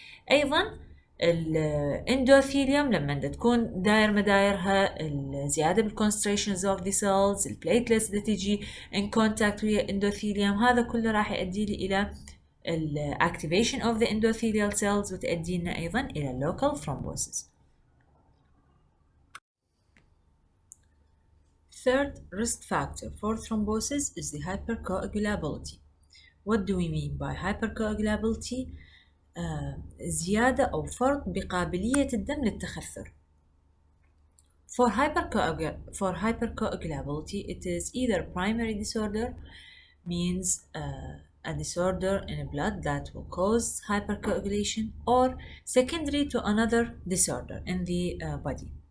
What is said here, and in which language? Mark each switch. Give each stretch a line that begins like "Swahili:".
Arabic: ايضا الاندوثيليوم لما تكون داير مدايرها الزياده بالكونستريشنز اوف ذا سيلز، البليتلتس اللي تجي ان كونتاكت ويا الاندوثيليوم، هذا كله راح يؤدي لي الى
English: activation of the endothelial cells
Arabic: وتؤدي لنا ايضا الى
English: local thrombosis. Third risk factor for thrombosis is the hypercoagulability. What do we mean by hypercoagulability?
Arabic: زيادة أو فرط بقابلية الدم للتخثر.
English: For hypercoagulability, it is either primary disorder, means a disorder in blood that will cause hypercoagulation, or secondary to another disorder in the body.